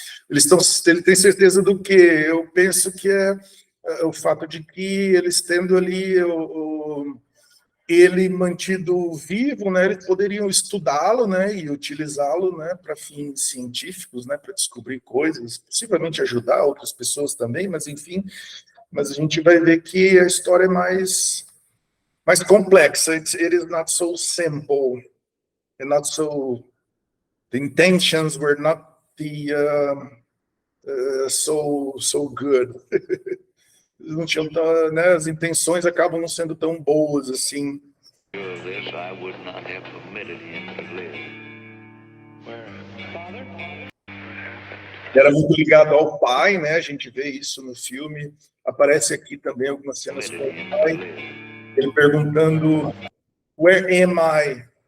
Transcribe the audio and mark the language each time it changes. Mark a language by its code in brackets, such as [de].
[pt] Ele tem certeza do quê? Eu penso que é o fato de que eles tendo ali ele mantido vivo, né, eles poderiam estudá-lo, né, e utilizá-lo, né, para fins científicos, né, para descobrir coisas, possivelmente ajudar outras pessoas também, mas enfim, mas a gente vai ver que a história é mais complexa. [en] It is not so simple, and not so. The intentions were not so good. [pt] Não tinham, né, as intenções acabam não sendo tão boas assim. [en] This I would not have permitted him to live. [pt] Era muito ligado ao pai, né? A gente vê isso no filme. Aparece aqui também algumas cenas com o pai, ele perguntando [en] Where am I?